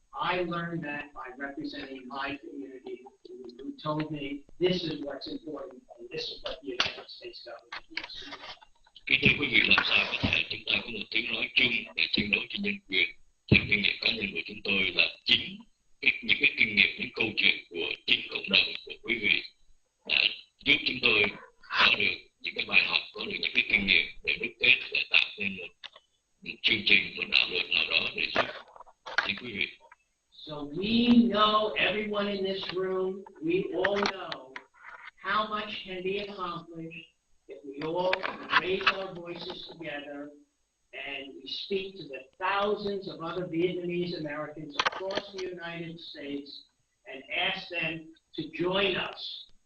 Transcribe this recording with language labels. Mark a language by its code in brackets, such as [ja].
[en] I learned that by representing my community, who told me this is what's important and this is what the United States government needs to do. [vi] Kính thưa quý vị, làm sao có thể chúng ta có một tiếng nói chung để tranh đấu cho nhân quyền? Theo kinh nghiệm cá nhân của chúng tôi là chính những cái kinh nghiệm, những câu chuyện của chính cộng đồng của quý vị đã giúp chúng tôi có được những cái bài học, có được những cái kinh nghiệm để đúc kết, để tạo nên một chương trình, một đạo luật nào đó để giúp quý vị. [en] So we know, everyone in this room, we all know how much can be accomplished if we all raise our voices together and we speak to the thousands of other Vietnamese Americans across the United States and ask them to join us.